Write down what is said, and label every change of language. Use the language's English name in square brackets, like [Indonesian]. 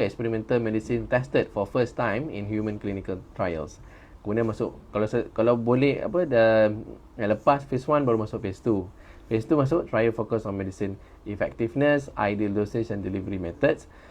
[English] Experimental medicine tested for first time in human clinical trials. [Malay] Kemudian masuk, kalau boleh dah yang lepas phase 1 baru masuk phase 2. [English] Phase 2 [Malay] masuk [English] trial focus on medicine effectiveness, ideal dosage and delivery methods.